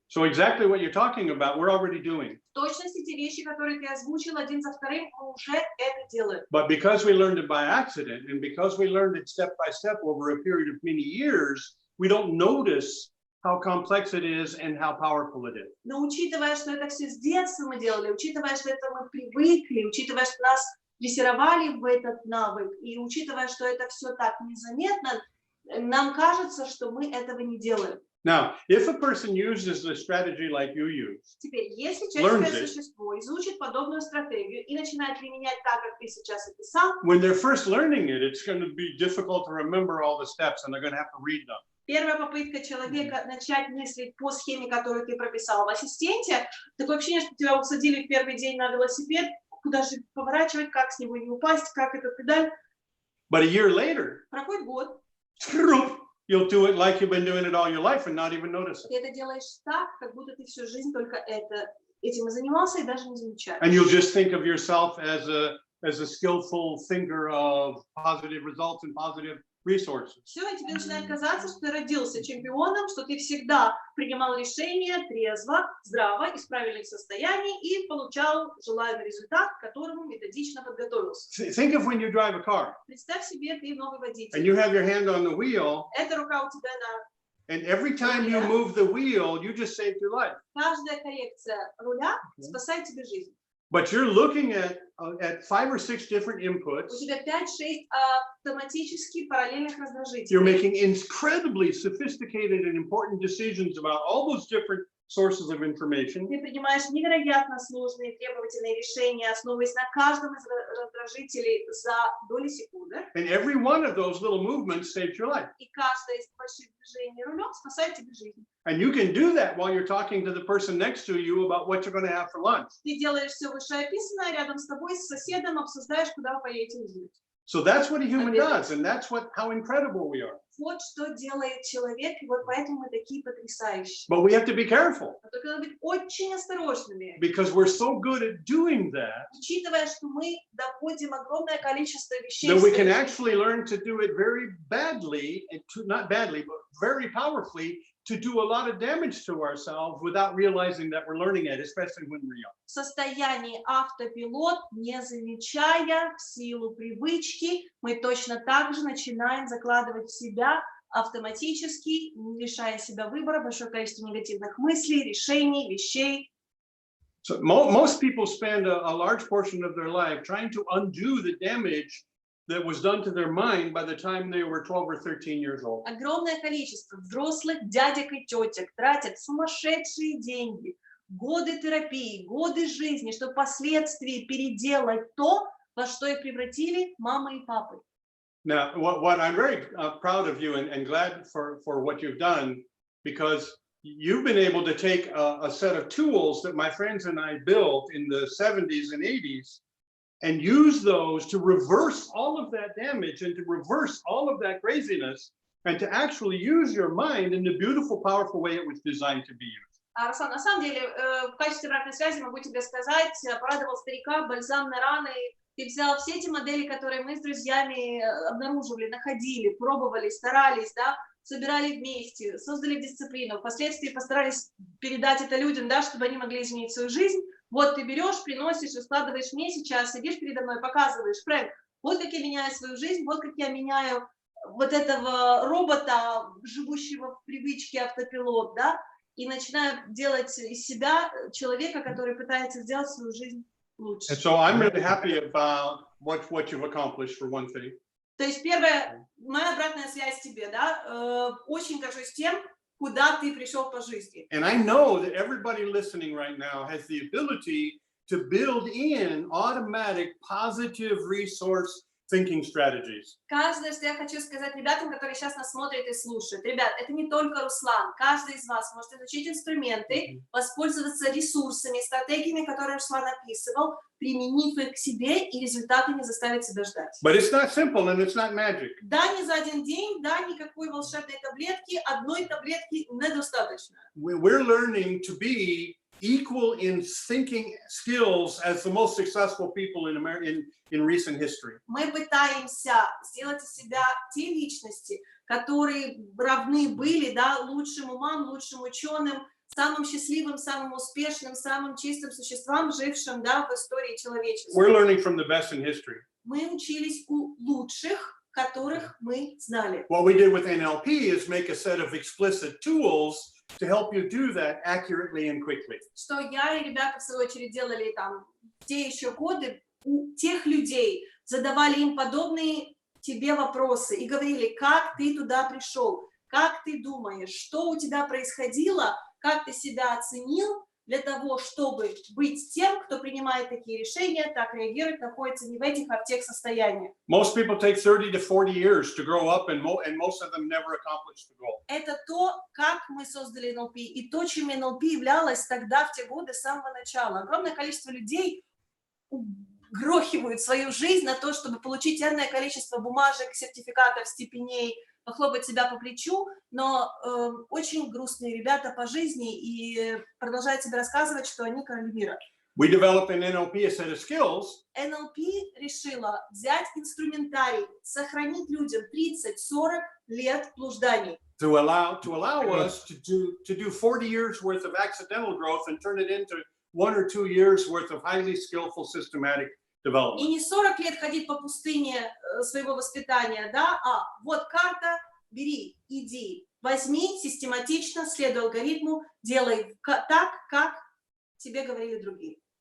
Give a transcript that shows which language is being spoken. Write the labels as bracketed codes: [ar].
[en] So exactly what you're talking about, we're already doing. [ru] В точности те вещи, которые ты озвучил один за вторым, мы уже это делаем. [en] But because we learned it by accident, and because we learned it step by step over a period of many years, we don't notice how complex it is and how powerful it is. [ru] Но учитывая, что это все с детства мы делали, учитывая, что это мы привыкли, учитывая, что нас дрессировали в этот навык, и учитывая, что это все так незаметно, нам кажется, что мы этого не делаем. [en] Now, if a person uses the strategy like you use, [ru] теперь, если человеческое существо изучит подобную стратегию и начинает применять так, как ты сейчас описал, [en] when they're first learning it, it's going to be difficult to remember all the steps, and they're going to have to read them. [ru] Первая попытка человека начать мыслить по схеме, которую ты прописал в ассистенте, такое ощущение, что тебя усадили в первый день на велосипед, куда же поворачивать, как с него не упасть, как этот педаль. [en] But a year later, [ru] проходит год, [en] you'll do it like you've been doing it all your life and not even notice it. [ru] Ты это делаешь так, как будто ты всю жизнь только этим и занимался и даже не замечаешь. [en] And you'll just think of yourself as a skillful thinker of positive results and positive resources. [ru] Все, и тебе начинает казаться, что ты родился чемпионом, что ты всегда принимал решения трезво, здраво, из правильных состояний и получал желаемый результат, к которому методично подготовился. [en] Think of when you drive a car. [ru] Представь себе, ты новый водитель. [en] And you have your hand on the wheel. [ru] Эта рука у тебя на... [en] And every time you move the wheel, you just saved your life. [ru] Каждая коррекция руля спасает тебе жизнь. [en] But you're looking at 5 or 6 different inputs. [ru] У тебя 5-6 автоматически параллельных раздражителей. [en] You're making incredibly sophisticated and important decisions about all those different sources of information. [ru] Ты принимаешь невероятно сложные требовательные решения, основываясь на каждом из раздражителей за доли секунды. [en] And every one of those little movements saves your life. [ru] И каждое из больших движений рулем спасает тебе жизнь. [en] And you can do that while you're talking to the person next to you about what you're going to have for lunch. [ru] Ты делаешь все вышеописанное, рядом с тобой, с соседом обсуждаешь, куда вы поедете ужинать. [en] So that's what a human does, and that's how incredible we are. [ru] вот что делает человек, и вот поэтому мы такие потрясающие. [en] But we have to be careful. [ru] Но только надо быть очень осторожными, [en] Because we're so good at doing that, [ru] учитывая, что мы доводим огромное количество вещей, [en] that we can actually learn to do it very badly, and not badly, but very powerfully, to do a lot of damage to ourselves without realizing that we're learning it, especially when we're young. [ru] в состоянии автопилот, не замечая в силу привычки, мы точно так же начинаем закладывать в себя автоматически, не лишая себя выбора, большое количество негативных мыслей, решений, вещей. [en] So most people spend a large portion of their life trying to undo the damage that was done to their mind by the time they were 12 or 13 years old. [ru] Огромное количество взрослых дядек и тетек тратят сумасшедшие деньги, годы терапии, годы жизни, чтобы впоследствии переделать то, во что их превратили мамы и папы. [en] Now, what I'm very proud of you and glad for what you've done, because you've been able to take a set of tools that my friends and I built in the 70s and 80s and use those to reverse all of that damage and to reverse all of that craziness and to actually use your mind in the beautiful, powerful way it was designed to be used. [ru] Руслан, на самом деле, в качестве обратной связи могу тебе сказать, порадовал старика, бальзам на раны. Ты взял все эти модели, которые мы с друзьями обнаруживали, находили, пробовали, старались, да, собирали вместе, создали дисциплину, впоследствии постарались передать это людям, да, чтобы они могли изменить свою жизнь. Вот ты берешь, приносишь, раскладываешь мне сейчас, сидишь передо мной, показываешь, Фрэнк, вот как я меняю свою жизнь, вот как я меняю вот этого робота, живущего в привычке автопилот, да, и начинаю делать из себя человека, который пытается сделать свою жизнь лучше. [en] And so I'm really happy about what you've accomplished for one thing. [ru] То есть первое, моя обратная связь тебе, да, очень горжусь тем, куда ты пришел по жизни. [en] And I know that everybody listening right now has the ability to build in automatic positive resource thinking strategies. [ru] Каждое, что я хочу сказать ребятам, которые сейчас нас смотрят и слушают. Ребят, это не только Руслан. Каждый из вас может изучить инструменты, воспользоваться ресурсами, стратегиями, которые Руслан описывал, применив их к себе, и результаты не заставят себя ждать. [en] But it's not simple and it's not magic. [ru] Да, не за один день, да, никакой волшебной таблетки, одной таблетки недостаточно. [en] We're learning to be equal in thinking skills as the most successful people in America in recent history. [ru] Мы пытаемся сделать из себя те личности, которые равны были, да, лучшим умам, лучшим ученым, самым счастливым, самым успешным, самым чистым существам, жившим, да, в истории человечества. [en] We're learning from the best in history. [ru] Мы учились у лучших, которых мы знали. [en] What we did with NLP is make a set of explicit tools to help you do that accurately and quickly. [ru] Что я и ребята, в свою очередь, делали там в те еще годы, у тех людей задавали им подобные тебе вопросы и говорили, как ты туда пришел, как ты думаешь, что у тебя происходило, как ты себя оценил для того, чтобы быть тем, кто принимает такие решения, так реагирует, находится не в этих, а в тех состояниях. [en] Most people take 30 to 40 years to grow up, and most of them never accomplish the goal. [ru] Это то, как мы создали НЛП, и то, чем НЛП являлось тогда, в те годы, с самого начала. Огромное количество людей грохивают свою жизнь на то, чтобы получить энное количество бумажек, сертификатов, степеней, похлопать себя по плечу, но очень грустные ребята по жизни и продолжают себе рассказывать, что они короли мира. [en] We developed in NLP a set of skills. [ru] НЛП решила взять инструментарий, сохранить людям 30-40 лет блужданий. [en] To allow us to do 40 years worth of accidental growth and turn it into 1 or 2 years worth of highly skillful systematic development. [ru] И не 40 лет ходить по пустыне своего воспитания, да, а вот карта, бери, иди, возьми систематично, следуй алгоритму, делай так, как тебе говорили другие.